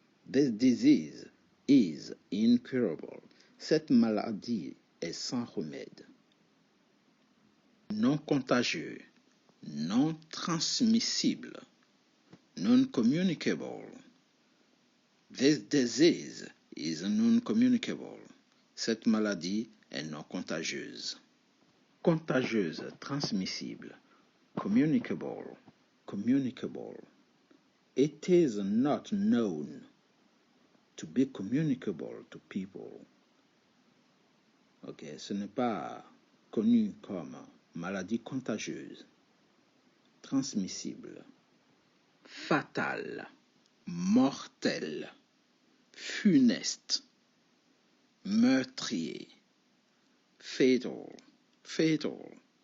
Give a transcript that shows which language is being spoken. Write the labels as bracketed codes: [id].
[en] This disease is incurable. [fr] Cette maladie est sans remède. Non contagieux. Non transmissible. [en] Non-communicable. This disease is non-communicable. [fr] Cette maladie est non contagieuse. Contagieuse, transmissible. [en] Communicable, communicable. It is not known to be communicable to people. [fr] Ok, ce n'est pas connu comme maladie contagieuse, transmissible, fatale, mortelle, funeste, meurtrier, fatal, fatal.